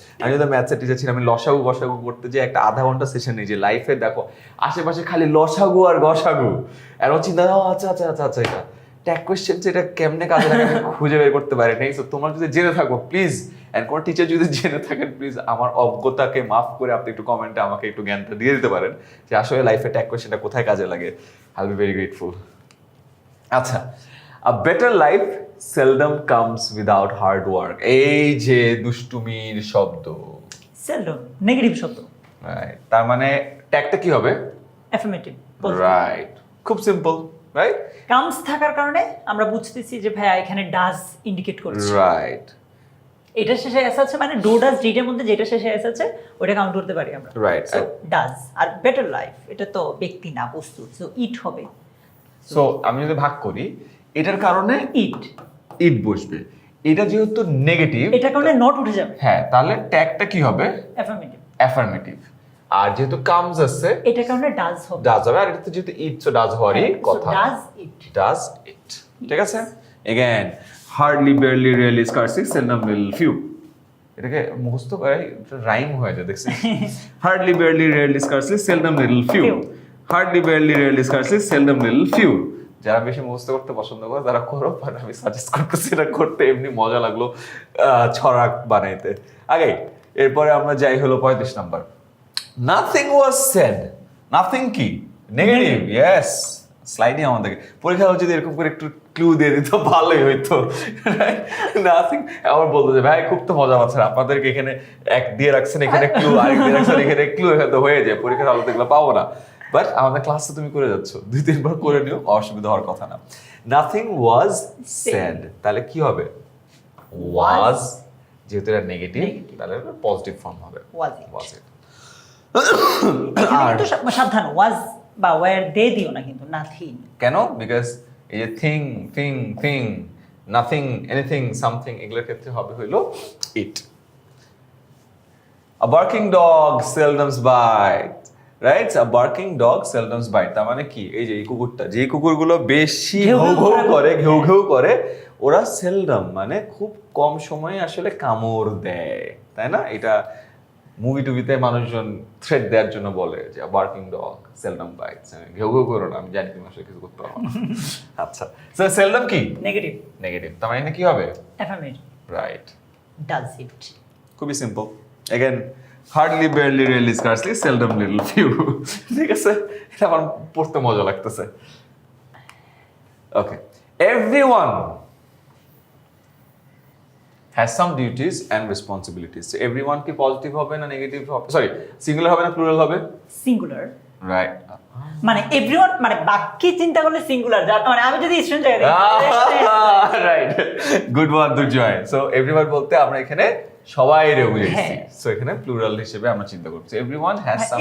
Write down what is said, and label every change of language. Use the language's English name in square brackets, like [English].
[Bangla] আমি যদি ম্যাথসের টিচার ছিলাম, আমি লসাগু গসাগু করতে যে একটা আধা ঘন্টা সেশন নিই যে লাইফে দেখো আশেপাশে খালি লসাগু আর গসাগু, আর ও চিন্তা আচ্ছা আচ্ছা আচ্ছা আচ্ছা এটা ট্যাগ কোয়েশ্চেন, এটা কেমনে কাজে লাগে আমি খুঁজে বের করতে পারি নাই। সো তোমরা যদি জেনে থাকো প্লিজ, অ্যান্ড কোনো টিচার যদি জেনে থাকেন প্লিজ আমার অজ্ঞতাকে মাফ করে আপনি একটু কমেন্টে আমাকে একটু জ্ঞানটা দিয়ে দিতে পারেন যে আসলে লাইফে ট্যাগ কোয়েশ্চেনটা কোথায় কাজে লাগে। [English] I will be very grateful. আচ্ছা, a better life seldom comes without hard work, [Bangla] এই যে দুষ্টুমির শব্দ, সেলডম নেগেটিভ শব্দ, রাইট, তার মানে ট্যাগটা কি হবে? অ্যাফার্মেটিভ, রাইট, খুব সিম্পল, রাইট। কামস থাকার কারণে আমরা বুঝতেছি যে ভাইয়া এখানে ডাজ ইন্ডিকেট করছে, রাইট, এটা শেষে এস আছে মানে ডু ডাজ ডিডের মধ্যে যেটা শেষে এস আছে ওটা কাউন্ট করতে পারি আমরা, right. So does. আর better life এটা তো ব্যক্তি না, বস্তু, সো ইট হবে। সো আমি যদি ভাগ করি এটার কারণে ইট ইট বসবে, এটা যেহেতু নেগেটিভ এটা কারণে নট উঠে যাবে, হ্যাঁ, তাহলে ট্যাগটা কি হবে? অ্যাফার্মেটিভ। অ্যাফার্মেটিভ। আর যেহেতু কামস আছে এটা কারণে ডাজ হবে, ডাজ হবে, আর এটা যেহেতু ইট, সো ডাজ হওয়ারই কথা, ডাজ ইট, [English] does it, [Bangla] ঠিক আছে। [English] again hardly barely rarely scarcely seldom will few, [Bangla] এটাকে মুখস্থ করে রাইম হয়ে যায় দেখছিস। [English] hardly barely rarely scarcely seldom little few, hardly barely rarely scarcely seldom little few। [Bangla] যারা বেশি মুখস্থ করতে পছন্দ করে তারা করো, বাট আমি সাজেস্ট করতেছি এটা করতে, এমনি মজা লাগলো ছড়াক বানাইতে। আগে এরপরে আমরা যাই হলো 35 number, [English] nothing was said। [Bangla] nothing কি নেগেটিভ, ইয়েস। স্লাইডে আমাদেরকে পরীক্ষা হচ্ছে যদি এরকম করে একটু ক্লু দিয়ে দিত ভালোই হইতো। নাথিং, আমার বলতো যে ভাই খুব তো মজা পাচ্ছেন, আপনাদেরকে এখানে এক দিয়ে রাখছেন, এখানে ক্লু, আরেক দিয়ে রাখছেন এখানে ক্লু, এখানে তো হয়ে যায়, পরীক্ষার আলোতে এগুলো পাবো না। বাট আমাদের ক্লাসে তুমি করে যাচ্ছ, 2-3 বার করে নিও, অসুবিধা হওয়ার কথা না। নাথিং ওয়াজ সেড, তাহলে কি হবে? ওয়াজ, যেহেতু এটা নেগেটিভ তাহলে পজিটিভ ফর্ম হবে, ওয়াজ ওয়াজ ইট। এখানে কিন্তু সাবধান, ওয়াজ বা ওয়্যার দে দিও না কিন্তু, নাথিং। কেন? বিকজ এই যে thing thing thing, nothing, anything, something, এগুলোর ক্ষেত্রে হবে হইলো ইট। [English] A barking dog seldoms bites, right? A barking dog seldoms bite, [Bangla] তার মানে কি? এই যে এই কুকুরটা, যে কুকুরগুলো বেশি ঘেউ ঘেউ করে ওরা সেলডম মানে খুব কম সময়ে আসলে কামড় দেয়, তাই না? এটা মুভি টুভিতে মানুষজন থ্রেড দেওয়ার জন্য বলে যে [English] barking dog seldom bites, [Bangla] ঘেউ ঘেউ করো না, আমি জানি তুমি আসলে কিছু করতে পারো না। আচ্ছা, স্যার সেলডম কি? নেগেটিভ। নেগেটিভ, তার মানে কি হবে? অ্যাফার্মেটিভ। Right, does it. খুবই simple. [English] Again hardly barely really scarcely seldom little few, ঠিক আছে? [Bangla] এটা আমার পড়তে মজা লাগতেছে। [English] Okay, everyone has some duties and responsibilities. So everyone [Bangla] কি পজিটিভ হবে না নেগেটিভ হবে? সরি, সিঙ্গুলার হবে না প্লুরাল হবে? সিঙ্গুলার। রাইট, মানে এভরিওয়ান মানে বাক্যে চিন্তা করলে সিঙ্গুলার, যার মানে আমি যদি স্টুডেন্ট জায়গায় [English] Right, good one Durjoy. [Bangla] সো এভরিওয়ান বলতে আমরা এখানে সবাই রে বুঝাইছি, সো এখানে প্লুরাল হিসেবে আমরা চিন্তা করছি [English] Everyone has some.